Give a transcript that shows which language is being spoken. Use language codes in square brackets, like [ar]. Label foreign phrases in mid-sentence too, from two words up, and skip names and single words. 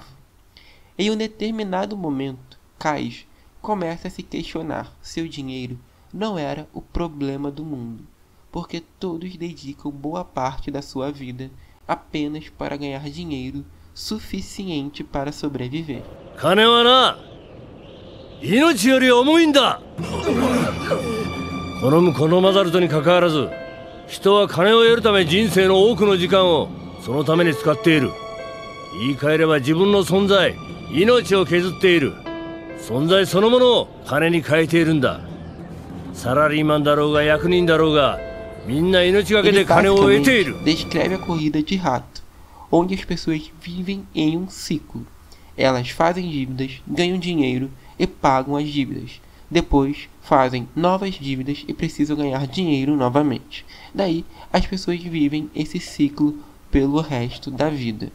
[pt] Em um determinado momento, Kaiji começa a se questionar se o dinheiro não era o problema do mundo, porque todos dedicam boa parte da sua vida apenas para ganhar dinheiro suficiente para sobreviver. [ja] 金はな、命より重いんだ。好む好まざるとにかかわらず、人は金を得るため人生の多くの時間をそのために使っている。言い換えれば自分の存在、命を削っている。存在そのものを金に変えているんだ。サラリーマンだろうが役人だろうが、みんな命がけで金を得ている。 [pt] Descreve a corrida de rato, onde as pessoas vivem em um ciclo. Elas fazem dívidas, ganham dinheiro e pagam as dívidas. Depois fazem novas dívidas e precisam ganhar dinheiro novamente. Daí as pessoas vivem esse ciclo pelo resto da vida.